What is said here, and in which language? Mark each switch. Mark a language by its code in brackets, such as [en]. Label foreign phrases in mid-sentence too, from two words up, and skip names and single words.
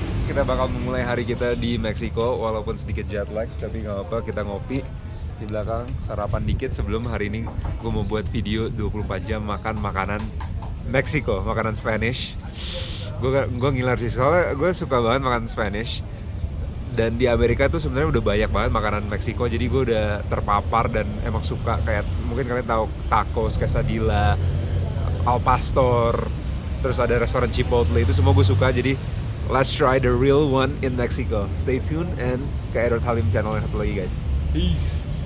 [id] Kita bakal memulai hari kita di Meksiko walaupun sedikit [en] jet lag, [id] tapi nggak apa-apa, kita ngopi di belakang, sarapan dikit sebelum hari ini gue mau buat video 24 jam makan makanan Meksiko, makanan Spanish. Gue ngiler sih, soalnya gue suka banget makan Spanish. Dan di Amerika tuh sebenarnya udah banyak banget makanan Meksiko, jadi gue udah terpapar dan emang suka. Kayak mungkin kalian tahu tacos, quesadilla, [es] al pastor, [id] terus ada restoran Chipotle, itu semua gue suka. [en] Jadi let's try the real one in Mexico. Stay tuned and [id] ke Edward Halim channel yang satu lagi guys. Peace.